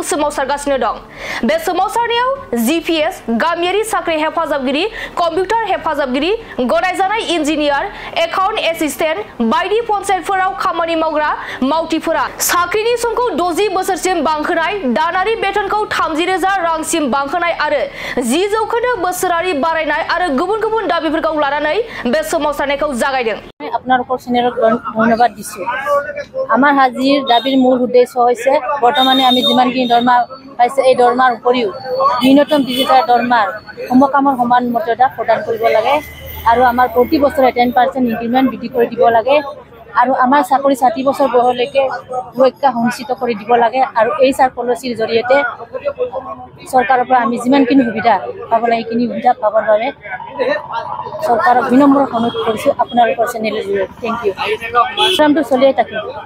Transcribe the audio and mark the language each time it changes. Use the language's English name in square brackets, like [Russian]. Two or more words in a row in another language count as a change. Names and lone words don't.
[Bodo] सोमावसारगासिनो दं बे सोमावसारनायाव जीपीएस गामियारि साख्रि हेफाजाबगिरि कम्पिउटार हेफाजाबगिरि गनायजानाय इन्जिनियार [English] account assistant [Bodo] बायदि पन्चायतफोराव खामानि मावग्रा मावथिफोरा साख्रिनि समखौ 60 बोसोरसिम बांहोनाय दानारि बेथनखौ 30,000 रांसिम बांहोनाय आरो 10% बोसोरारि बारायनाय आरो गुबुन गुबुन दाबिफोरखौ लानानै बे सोमावसारनायखौ जागायदों [Assamese] আপোনালোকৰ চেনেলক ধন্যবাদ দিছো আমাৰ হাজিৰ দাবীৰ মূল উদ্দেশ্য হৈছে বৰ্তমানে আমি যিমানখিনি দৰমহা পাইছে এই দৰমহাৰ উপৰিও ন্যূনতম ডিজিটাল দৰমহাৰ সমকামৰ সমান মৰ্যাদা প্ৰদান কৰিব লাগে আৰু আমাৰ প্ৰতি বছৰে 10% ইনক্ৰিমেন্ট বৃদ্ধি কৰি দিব লাগে আৰু আমাৰ চাকৰি 60 বছৰ বয়সলৈকে সুৰক্ষা সুনিশ্চিত কৰি দিব লাগে আৰু এই চাৰ পলিচিৰ জৰিয়তে চৰকাৰৰ পৰা আমি যিমানখিনি সুবিধা পাব লাগে এইখিনি সুবিধা পাবৰ বাবে চৰকাৰক বিনম্ৰ অনুৰোধ কৰিছো আপোনালোকৰ চেনেলৰ জৰিয়তে [English] thank you [Assamese] প্ৰগ্ৰামটো চলিয়ে থাকিব